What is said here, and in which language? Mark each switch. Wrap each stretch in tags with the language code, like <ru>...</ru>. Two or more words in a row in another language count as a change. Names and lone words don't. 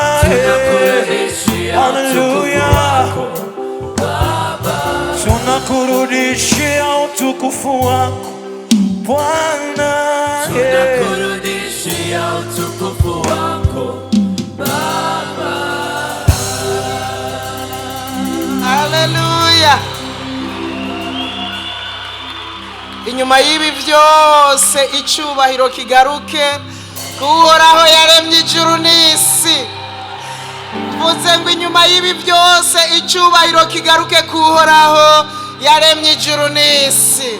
<sw>Tunakurudishia Haleluya. utukufu wako Baba. Tunakurudishia utukufu wako Bwana. Tunakurudishia utukufu wako Baba. Haleluya.</sw> <rw>Inyuma y'ibi byose icyubahiro kigaruke kuhoraho yaremye ijuru n'isi. Mvuze ngo inyuma y'ibi byose icyubahiro kigaruke kuhoraho yaremye ijuru n'isi.</rw>